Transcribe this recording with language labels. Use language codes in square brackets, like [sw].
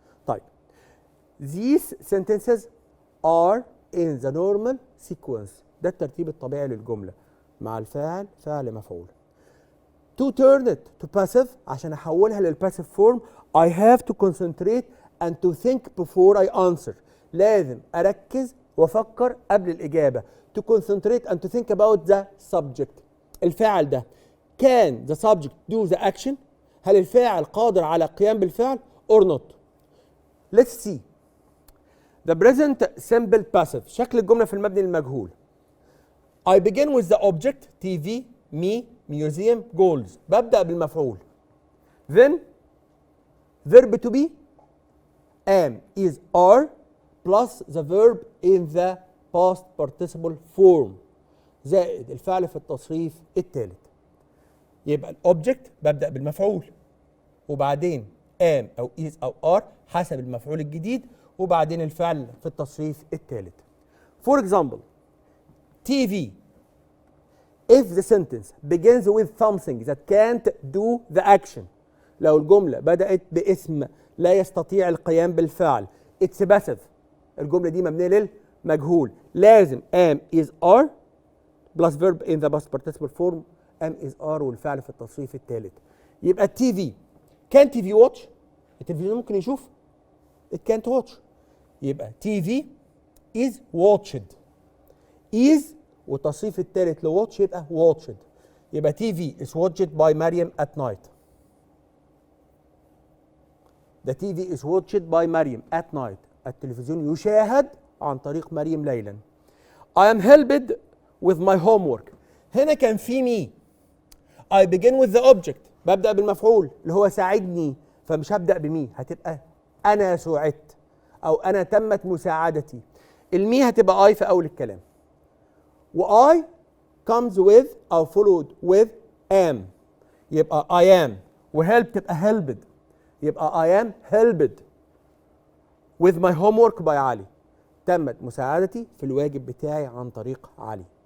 [en] طيب these sentences are in the normal sequence. [ar] ده الترتيب الطبيعي للجملة مع الفاعل فعل مفعول. [en] To turn it to passive [ar] عشان احولها للباسيف فورم [en] I have to concentrate and to think before I answer. [ar] لازم اركز وافكر قبل الاجابه. [en] To concentrate and to think about the subject. الفاعل ده can the subject do the action؟ [ar] هل الفاعل قادر على القيام بالفعل [en] or not؟ Let's see. The present simple passive. [ar] شكل الجملة في المبني المجهول. [en] I begin with the object TV, me, museum, goals. [ar] ببدأ بالمفعول. [en] Then verb to be am, is, are plus the verb in the past participle form [ar] زائد الفعل في التصريف الثالث. يبقى الأوبجكت ببدأ بالمفعول وبعدين am أو is أو are حسب المفعول الجديد وبعدين الفعل في التصريف الثالث. [en] For example, TV. If the sentence begins with something that can't do the action. [ar] لو الجملة بدأت باسم لا يستطيع القيام بالفعل. [en] It's passive. [ar] الجملة دي مبنية للمجهول. [en] لازم am is are plus verb in the past participle form am is are [ar] والفعل في التصريف الثالث. يبقى TV. [en] Can TV watch؟ [ar] التلفزيون ممكن يشوف؟ [en] It can't watch. يبقى TV is watched. [ar] is والتصريف الثالث لواتش يبقى watched. [en] يبقى TV is watched by Mariam at night. The TV is watched by Mariam at night. [ar] التلفزيون يشاهد عن طريق مريم ليلا. [en] I am helped with my homework. [ar] هنا كان في me. [en] I begin with the object. [ar] ببدأ بالمفعول اللي هو ساعدني فمش هبدأ بمي هتبقى أنا سُعدت أو أنا تمت مساعدتي. المي هتبقى I في أول الكلام. [en] و I comes with أو followed with am. يبقى I am وhelp تبقى helped. يبقى I am helped with my homework by علي. [ar] تمت مساعدتي في الواجب بتاعي عن طريق علي.